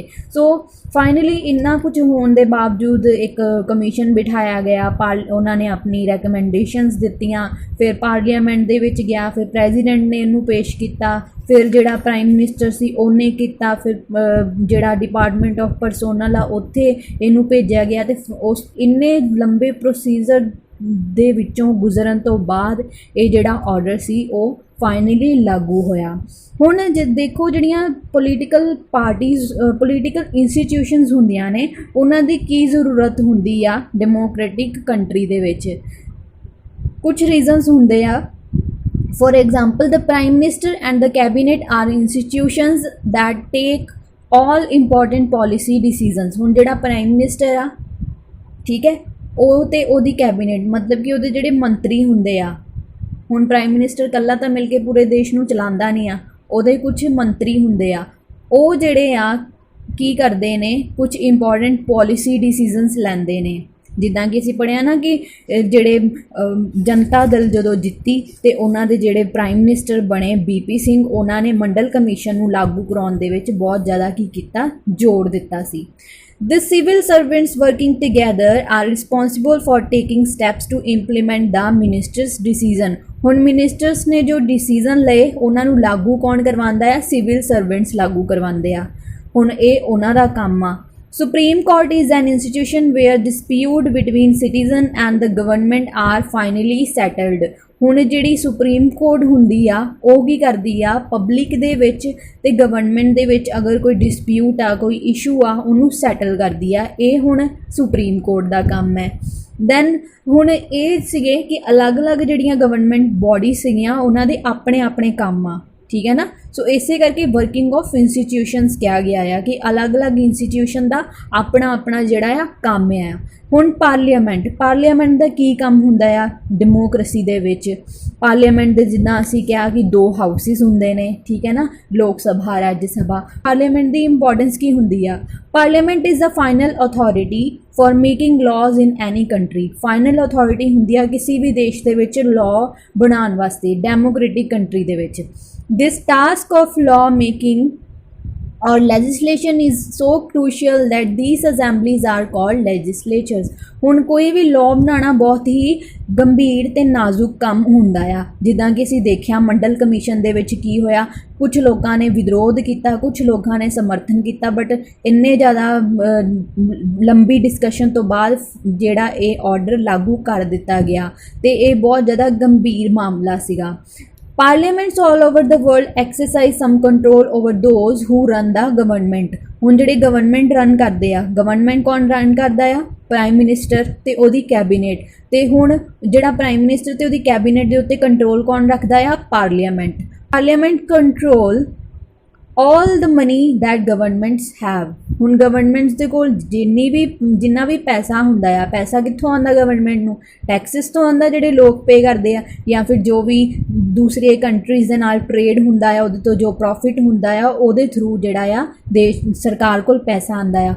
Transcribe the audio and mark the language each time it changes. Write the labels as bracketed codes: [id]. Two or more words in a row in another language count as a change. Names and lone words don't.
[pa] ਸੋ ਫਾਈਨਲੀ ਇੰਨਾ ਕੁਝ ਹੋਣ ਦੇ ਬਾਵਜੂਦ ਇੱਕ ਕਮਿਸ਼ਨ ਬਿਠਾਇਆ ਗਿਆ, ਉਹਨਾਂ ਨੇ ਆਪਣੀ ਰੈਕਮੈਂਡੇਸ਼ਨਸ ਦਿੱਤੀਆਂ, ਫਿਰ ਪਾਰਲੀਮੈਂਟ ਦੇ ਵਿੱਚ ਗਿਆ, ਫਿਰ ਪ੍ਰੈਜ਼ੀਡੈਂਟ ਨੇ ਇਹਨੂੰ ਪੇਸ਼ ਕੀਤਾ, ਫਿਰ ਜਿਹੜਾ [en] Prime Minister [pa] ਸੀ ਉਹਨੇ ਕੀਤਾ, ਫਿਰ ਜਿਹੜਾ [en] Department of Personnel [pa] ਆ ਉੱਥੇ ਇਹਨੂੰ ਭੇਜਿਆ ਗਿਆ ਤੇ ਉਸ ਇੰਨੇ ਲੰਬੇ ਪ੍ਰੋਸੀਜਰ ਦੇ ਵਿੱਚੋਂ ਗੁਜ਼ਰਨ ਤੋਂ ਬਾਅਦ ਇਹ ਜਿਹੜਾ ਆਰਡਰ ਸੀ ਉਹ ਫਾਈਨਲੀ ਲਾਗੂ ਹੋਇਆ। ਹੁਣ ਜੇ ਦੇਖੋ ਜਿਹੜੀਆਂ [en] political parties political institutions [pa] ਹੁੰਦੀਆਂ ਨੇ ਉਹਨਾਂ ਦੀ ਕੀ ਜ਼ਰੂਰਤ ਹੁੰਦੀ ਆ [en] democratic country [pa] ਦੇ ਵਿੱਚ। ਕੁਝ ਰੀਜ਼ਨਸ ਹੁੰਦੇ ਆ। [en] For example, the Prime Minister and the Cabinet are institutions that take all important policy decisions। [pa] ਹੁਣ ਜਿਹੜਾ [en] Prime Minister [pa] ਆ, ਠੀਕ ਹੈ, ਉਹ ਤੇ ਉਹਦੀ ਕੈਬਨਿਟ ਮਤਲਬ ਕਿ ਉਹਦੇ ਜਿਹੜੇ ਮੰਤਰੀ ਹੁੰਦੇ ਆ, ਹੁਣ [en] Prime Minister [pa] ਇਕੱਲਾ ਤਾਂ ਮਿਲ ਕੇ ਪੂਰੇ ਦੇਸ਼ ਨੂੰ ਚਲਾਉਂਦਾ ਨਹੀਂ ਆ, ਉਹਦੇ ਕੁਝ ਮੰਤਰੀ ਹੁੰਦੇ ਆ, ਉਹ ਜਿਹੜੇ ਆ ਕੀ ਕਰਦੇ ਨੇ, ਕੁਝ [en] important policy decisions [pa] ਲੈਂਦੇ ਨੇ। ਜਿੱਦਾਂ ਕਿ ਅਸੀਂ ਪੜ੍ਹਿਆ ਨਾ ਕਿ ਜਿਹੜੇ ਜਨਤਾ ਦਲ ਜਦੋਂ ਜਿੱਤੀ ਤੇ ਉਹਨਾਂ ਦੇ ਜਿਹੜੇ [en] Prime Minister [pa] ਬਣੇ BP ਸਿੰਘ, ਉਹਨਾਂ ਨੇ ਮੰਡਲ ਕਮਿਸ਼ਨ ਨੂੰ ਲਾਗੂ ਕਰਾਉਣ ਦੇ ਵਿੱਚ ਬਹੁਤ ਜ਼ਿਆਦਾ ਕੀ ਕੀਤਾ, ਜ਼ੋਰ ਦਿੱਤਾ ਸੀ। [en] The civil servants working together are responsible for taking steps to implement the minister's decision। [pa] ਹੁਣ ਮਿਨਿਸਟਰਸ ਨੇ ਜੋ ਡਿਸੀਜ਼ਨ ਲਏ ਉਹਨਾਂ ਨੂੰ ਲਾਗੂ ਕੌਣ ਕਰਵਾਉਂਦਾ ਆ, [en] civil servants [pa] ਲਾਗੂ ਕਰਵਾਉਂਦੇ ਆ। ਹੁਣ ਇਹ ਉਹਨਾਂ ਦਾ ਕੰਮ ਆ। [en] Supreme Court is an institution where dispute between citizen and the government are finally settled। [pa] ਹੁਣ ਜਿਹੜੀ [en] Supreme Court [pa] ਹੁੰਦੀ ਆ ਉਹ ਕੀ ਕਰਦੀ ਆ, ਪਬਲਿਕ ਦੇ ਵਿੱਚ ਤੇ ਗਵਰਨਮੈਂਟ ਦੇ ਵਿੱਚ ਅਗਰ ਕੋਈ ਡਿਸਪਿਊਟ ਆ, ਕੋਈ ਇਸ਼ੂ ਆ, ਉਹਨੂੰ ਸੈਟਲ ਕਰਦੀ ਆ। ਇਹ ਹੁਣ [en] Supreme Court [pa] ਦਾ ਕੰਮ ਹੈ। ਦੈਨ ਹੁਣ ਇਹ ਸੀਗੇ ਕਿ ਅਲੱਗ-ਅਲੱਗ ਜਿਹੜੀਆਂ [en] government body [pa] ਸੀਗੀਆਂ ਉਹਨਾਂ ਦੇ ਆਪਣੇ ਆਪਣੇ ਕੰਮ ਆ। [hi] ठीक है ना। सो इसे करके [en] working of institutions [hi] कहा गया है कि अलग अलग इंस्टीट्यूशन का अपना अपना [pa] ਜਿਹੜਾ ਆ [hi] काम है। [pa] ਹੁਣ ਪਾਰਲੀਮੈਂਟ ਦਾ ਕੀ ਕੰਮ ਹੁੰਦਾ ਆ डेमोक्रेसी ਦੇ ਵਿੱਚ। ਪਾਰਲੀਮੈਂਟ ਦੇ ਜਿੱਦਾਂ ਅਸੀਂ ਕਿਹਾ ਕਿ 2 ਹਾਊਸਿਸ ਹੁੰਦੇ ਨੇ, ਠੀਕ ਹੈ ਨਾ, ਲੋਕ ਸਭਾ ਰਾਜ ਸਭਾ। ਪਾਰਲੀਮੈਂਟ ਦੀ ਇੰਪੋਰਟੈਂਸ ਕੀ ਹੁੰਦੀ ਆ? [en] Parliament is the final authority for making laws in any country. final authority [pa] ਹੁੰਦੀ ਆ ਕਿਸੀ ਭੀ ਦੇਸ਼ ਦੇ ਵਿੱਚ ਲਾਅ ਬਣਾਉਣ ਵਾਸਤੇ, [en] democratic country [pa] ਦੇ ਵਿੱਚ। [en] this task of law making or legislation is so crucial that these assemblies are called legislatures। [pa] ਹੁਣ ਕੋਈ ਵੀ law ਬਣਾਉਣਾ ਬਹੁਤ ਹੀ ਗੰਭੀਰ ਤੇ ਨਾਜ਼ੁਕ ਕੰਮ ਹੁੰਦਾ ਆ। ਜਿੱਦਾਂ ਕਿ ਅਸੀਂ ਦੇਖਿਆ ਮੰਡਲ ਕਮਿਸ਼ਨ ਦੇ ਵਿੱਚ ਕੀ ਹੋਇਆ, ਕੁਝ ਲੋਕਾਂ ਨੇ ਵਿਰੋਧ ਕੀਤਾ, ਕੁਝ ਲੋਕਾਂ ਨੇ ਸਮਰਥਨ ਕੀਤਾ, ਬਟ ਇੰਨੇ ਜ਼ਿਆਦਾ ਲੰਬੀ ਡਿਸਕਸ਼ਨ ਤੋਂ ਬਾਅਦ ਜਿਹੜਾ ਇਹ ਆਰਡਰ ਲਾਗੂ ਕਰ ਦਿੱਤਾ ਗਿਆ ਤੇ ਇਹ ਬਹੁਤ ਜ਼ਿਆਦਾ ਗੰਭੀਰ ਮਾਮਲਾ ਸੀਗਾ। [en] Parliaments all over the world exercise some control over those who run the government। [pa] ਹੁਣ ਜਿਹੜੇ [en] government run [pa] ਕਰਦੇ ਆ, ਗਵਰਨਮੈਂਟ ਕੌਣ ਰਨ ਕਰਦਾ ਆ? [en] Prime Minister [pa] ਤੇ ਉਹਦੀ ਕੈਬਨਿਟ। ਤੇ ਹੁਣ ਜਿਹੜਾ [en] Prime Minister [pa] ਤੇ ਉਹਦੀ ਕੈਬਨਿਟ ਦੇ ਉੱਤੇ ਕੰਟਰੋਲ ਕੌਣ ਰੱਖਦਾ ਆ? [en] Parliament control all the money that governments have। [pa] ਹੁਣ ਗਵਰਨਮੈਂਟਸ ਦੇ ਕੋਲ ਜਿੰਨਾ ਵੀ ਪੈਸਾ ਹੁੰਦਾ ਆ, ਪੈਸਾ ਕਿੱਥੋਂ ਆਉਂਦਾ ਗਵਰਨਮੈਂਟ ਨੂੰ? ਟੈਕਸਿਸ ਤੋਂ ਆਉਂਦਾ ਜਿਹੜੇ ਲੋਕ ਪੇ ਕਰਦੇ ਆ, ਜਾਂ ਫਿਰ ਜੋ ਵੀ ਦੂਸਰੇ ਕੰਟਰੀਜ਼ ਦੇ ਨਾਲ ਟ੍ਰੇਡ ਹੁੰਦਾ ਆ ਉਹਦੇ ਤੋਂ ਜੋ ਪ੍ਰੋਫਿਟ ਹੁੰਦਾ ਆ ਉਹਦੇ ਥਰੂ ਜਿਹੜਾ ਆ ਦੇਸ਼ ਸਰਕਾਰ ਕੋਲ ਪੈਸਾ ਆਉਂਦਾ ਆ।